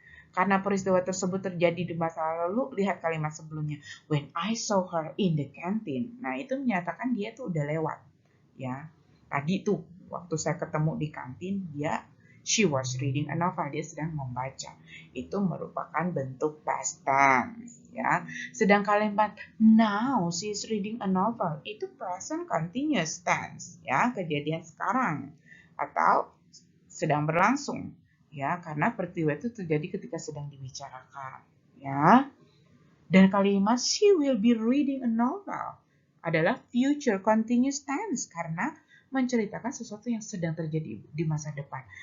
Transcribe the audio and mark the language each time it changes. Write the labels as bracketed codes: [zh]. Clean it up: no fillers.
[id] Karena peristiwa tersebut terjadi di masa lalu, lihat kalimat sebelumnya. [en] When I saw her in the canteen. [id] Nah, itu menyatakan dia tuh udah lewat. Ya, tadi tuh waktu saya ketemu di kantin, [en] she was reading a novel. [id] Dia sedang membaca. Itu merupakan bentuk past tense. Ya, sedang kalimat [en] now she's reading a novel [id] itu present continuous tense. Ya, kejadian sekarang atau sedang berlangsung. Ya, karena peristiwa itu terjadi ketika sedang dibicarakan, ya. Dan kalimat [en] she will be reading a novel [id] adalah future continuous tense karena menceritakan sesuatu yang sedang terjadi di masa depan.